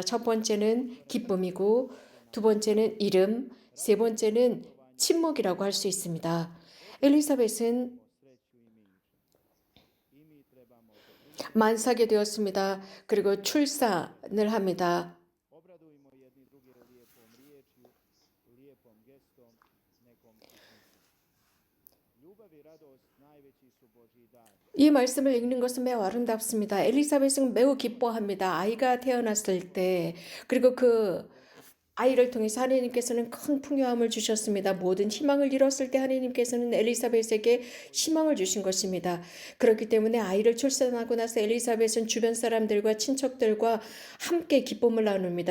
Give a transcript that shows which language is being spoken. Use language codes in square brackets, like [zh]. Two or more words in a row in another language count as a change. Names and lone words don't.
[ko] 첫 번째는 기쁨이고, 두 번째는 이름, 세 번째는 침묵이라고 할 수 있습니다. 엘리사벳은 만삭이 되었습니다. 그리고 출산을 합니다. [hr] Obradujmo jedni druge lijepom riječju, lijepom gestom, nekom pismom. Ljubav i radost najveći su Božji dar. [ko] 이 말씀을 읽는 것은 매우 아름답습니다. 엘리사벳은 매우 기뻐합니다. 아이가 태어났을 때, 그리고 그 아이를 통해서 하나님께서는 큰 풍요함을 주셨습니다. 모든 희망을 잃었을 때 하나님께서는 엘리사벳에게 희망을 주신 것입니다. 그렇기 때문에 아이를 출산하고 나서 엘리사벳은 주변 사람들과 친척들과 함께 기쁨을 나눕니다.